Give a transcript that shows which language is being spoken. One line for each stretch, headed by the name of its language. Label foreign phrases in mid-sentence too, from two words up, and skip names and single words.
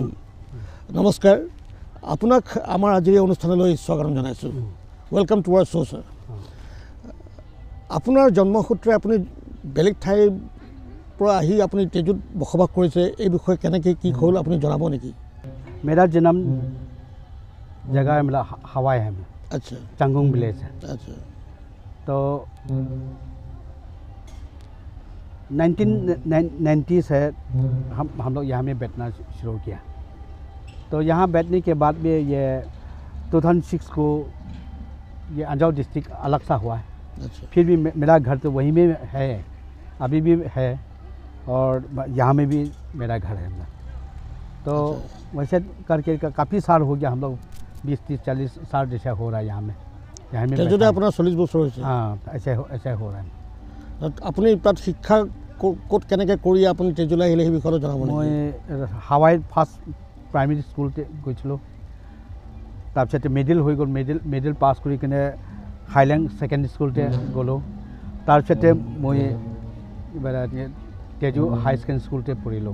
Assamese: নমস্কাৰ, আপোনাক আমাৰ আজিৰ এই অনুষ্ঠানলৈ স্বাগতম জনাইছোঁ।
English: welcome to our show sir.
Assamese: আপোনাৰ জন্মসূত্ৰে আপুনি বেলেগ ঠাইৰ পৰা আহি আপুনি তেজুত বসবাস কৰিছে, এই বিষয়ে কেনেকৈ কি হ'ল আপুনি জনাব নেকি?
Hindi: मेरा जन्म जगह मतलब हवाई है। अच्छा, चंगुंग विलेज है। अच्छा, तो 1990 से हम लोग यहाँ में बैठना शुरू किया। तो यहाँ बैठने के बाद भी ये 2006 को ये अंजाव डिस्ट्रिक्ट अलग सा हुआ है। अच्छा, फिर भी मेरा घर तो वहीं में है, अभी भी है, और यहाँ में भी मेरा घर है। तो वैसे करके काफ़ी साल हो गया, हम लोग 20-30-40 साल जैसे हो रहा है यहाँ में
Assamese: তেজুতে আপোনাৰ 40 বছৰ হৈছে।
Hindi: हाँ, ऐसे हो रहा है।
Assamese: আপুনি তাত শিক্ষা ক'ত কেনেকৈ কৰি আপুনি তেজুলৈ আহিলে সেই বিষয়ে জনাব নেকি? মই হাৱাই
English: first primary schoolতে
Assamese: গৈছিলোঁ, তাৰপিছতে মিডিল হৈ গ'ল, মিডিল পাছ কৰি কিনে হাইলেণ্ড ছেকেণ্ডেৰী স্কুলতে গ'লোঁ। তাৰপিছতে মই তেজু হাই ছেকেণ্ডেৰী স্কুলতে পঢ়িলোঁ।